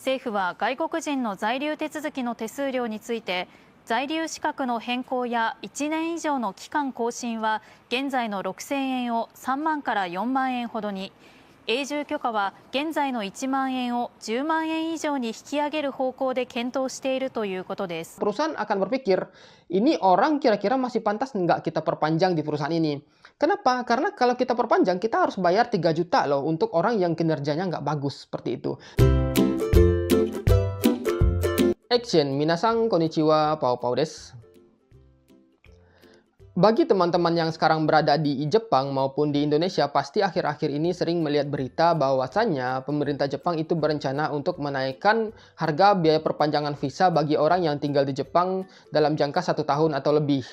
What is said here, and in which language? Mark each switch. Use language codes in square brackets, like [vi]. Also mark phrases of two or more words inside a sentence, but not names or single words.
[ja] 政府は外国人の在留手続きの手数料について、在留資格の変更や1年以上の期間更新は現在の6000円を3万から4万円ほどに、永住許可は現在の1万円を10万円以上に引き上げる方向で検討しているということです。 [id] Perusahaan akan berpikir, ini orang kira-kira masih pantas nggak kita perpanjang di perusahaan ini. Kenapa? Karena kalau kita perpanjang, kita harus bayar 3 juta loh untuk orang yang kinerjanya nggak bagus, seperti itu. Action, [ja] 皆さんこんにちは、pauです. [id] Bagi teman-teman yang sekarang berada di Jepang maupun di Indonesia, pasti akhir-akhir ini sering melihat berita bahwasannya pemerintah Jepang itu berencana untuk menaikkan harga biaya perpanjangan visa bagi orang yang tinggal di Jepang dalam jangka 1 tahun atau lebih.